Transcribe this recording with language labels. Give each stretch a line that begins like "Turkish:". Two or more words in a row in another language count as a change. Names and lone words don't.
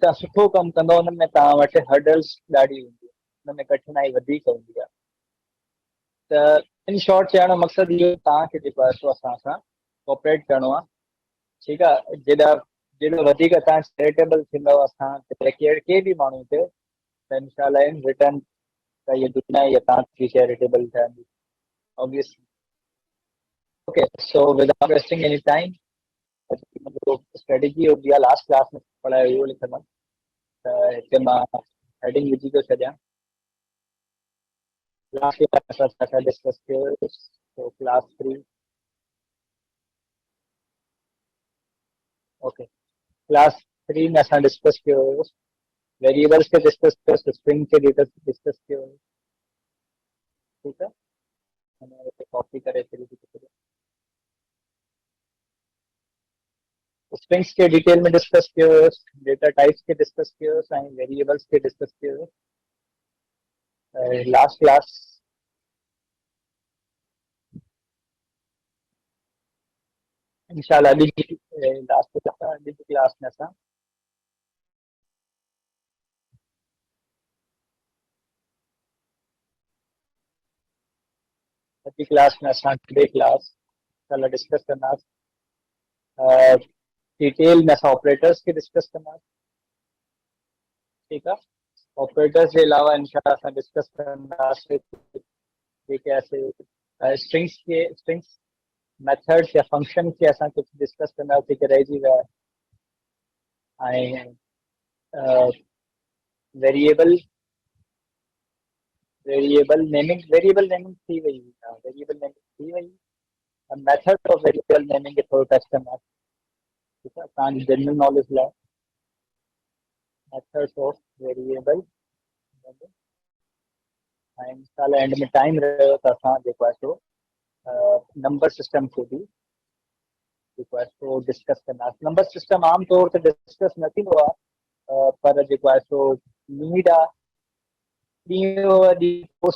Sindhi: तव्हां सुठो कमु कंदो हुन में तव्हां वटि हर्डल्स ॾाढी हूंदी आहे हुन में कठिनाई वधीक हूंदी आहे त इन शॉर्ट चवण जो मक़सदु इहो तव्हांखे जेको आहे सो असां सां कोऑपरेट करिणो आहे ठीकु आहे जेॾो वधीक तव्हां चैरिटेबल थींदव असां के बि माण्हू ते त इनशाला
English: in return
Sindhi: त इहा दुनिया इहा तव्हांजी चैरिटेबल ठहंदी
English: obviously okay so without wasting any time strategy
Sindhi: और दिया
English: last class
Sindhi: में पढ़ायो इहो लिखंदुमि त हिते मां हेडिंग विझी थो छॾियां
English: last class
Sindhi: असां छा डिस्कस कयो सो
English: class 3 okay class 3
Sindhi: में असां डिस्कस कयो हुयो वेरिएबल्स खे डिस्कस कयो स्ट्रिंग खे डिस्कस कयो हुयो ठीकु आहे कॉपी करे छॾी स्ट्रिंग्स के डिटेल में डिस्कस कयो हुयोसि
English: data types
Sindhi: के डिस्कस कयो हुयोसि ऐं वेरिएबल्स के डिस्कस कयो हुयोसि
English: last class
Sindhi: इंशाल्लाह अॼु जी लास्ट अॼु जी क्लास में असां अॼु जी क्लास में असां
English: today class
Sindhi: इंशाल्लाह डिस्कस कंदासीं डिटेल में असां ऑपरेटर्स के डिस्कस कंदासीं ठीकु आहे ऑपरेटर्स के अलावा इंशाल्लाह असां डिस्कस कंदासीं जेके असां
English: strings methods
Sindhi: या फंक्शन के असां कुझु डिस्कस कंदासीं जेके रहिजी विया ऐं
English: variable variable naming
Sindhi: थी वई
English: variable naming
Sindhi: थी वई
English: method of variable naming
Sindhi: खे थोरो टच कंदासीं ठीकु आहे तव्हांजी
English: general knowledge
Sindhi: लाइ
English: methods of variable
Sindhi: ऐं साल एंड में टाइम रहियो त असां जेको आहे सो
English: number system
Sindhi: खे बि जेको आहे सो डिस्कस कंदासीं
English: number system
Sindhi: आम तौर ते डिस्कस न थींदो आहे पर जेको आहे सो नीड आहे ॾींहों ॾींहुं कोर्स